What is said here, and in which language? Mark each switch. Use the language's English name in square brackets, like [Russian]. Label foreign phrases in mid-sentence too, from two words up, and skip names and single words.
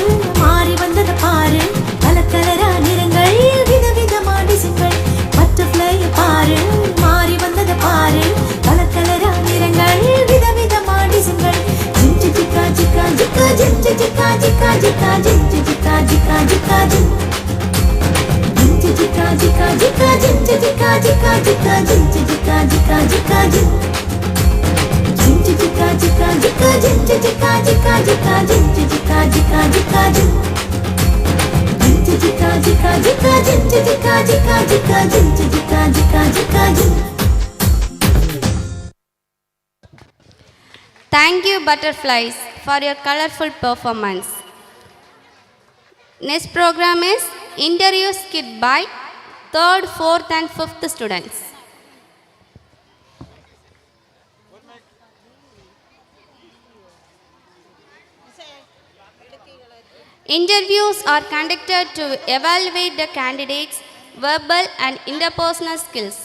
[Tamil] மாறி வந்தத பாரு கலக்கலரா நிறங்கள் விதவிதமா டிசைன்கள் பட்டர்ஃப்ளை பாரு மாறி வந்தத பாரு கலக்கலரா நிறங்கள் விதவிதமா டிசைன்கள் ஜிஞ்சு ஜிகா ஜிகா ஜிகா ஜிஞ்சு ஜிகா ஜிகா ஜிகா ஜிஞ்சு ஜிகா ஜிகா ஜிகா ஜிஞ்சு ஜிகா ஜிகா ஜிகா ஜிஞ்சு ஜிகா ஜிகா ஜிகா ஜிஞ்சு ஜிகா ஜிகா ஜிகா Jinja jika jika jika jinja jika jika jika jinja jika jika jika jinja jika jika jika jinja jika jika jika jinja jika jika jika [English] Thank you, butterflies, for your colorful performance. Next program is interview skit by 3rd, 4th and 5th students. Interviews are conducted to evaluate the candidates' verbal and interpersonal skills.